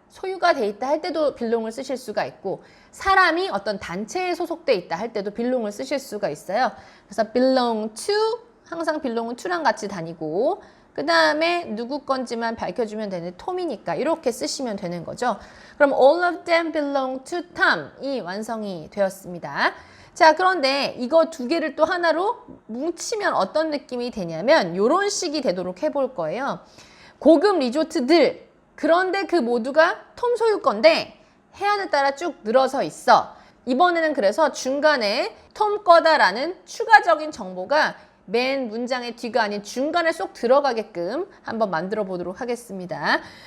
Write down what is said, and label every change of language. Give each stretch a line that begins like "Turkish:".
Korean: 소유가 돼 있다 할 때도 belong을 쓰실 수가 있고 사람이 어떤 단체에 소속돼 있다 할 때도 belong을 쓰실 수가 있어요. 그래서 belong to 항상 belong은 to랑 같이 다니고 그 다음에 누구 건지만 밝혀주면 되는 톰이니까 이렇게 쓰시면 되는 거죠. 그럼
English: all of them belong to Tom이
Korean: 완성이 되었습니다. 자, 그런데 이거 두 개를 또 하나로 뭉치면 어떤 느낌이 되냐면 이런 식이 되도록 해볼 거예요. 고급 리조트들 그런데 그 모두가 톰 소유 건데 해안을 따라 쭉 늘어서 있어. 이번에는 그래서 중간에 톰 거다라는 추가적인 정보가 맨 문장의 뒤가 아닌 중간에 쏙 들어가게끔 한번 만들어 보도록 하겠습니다.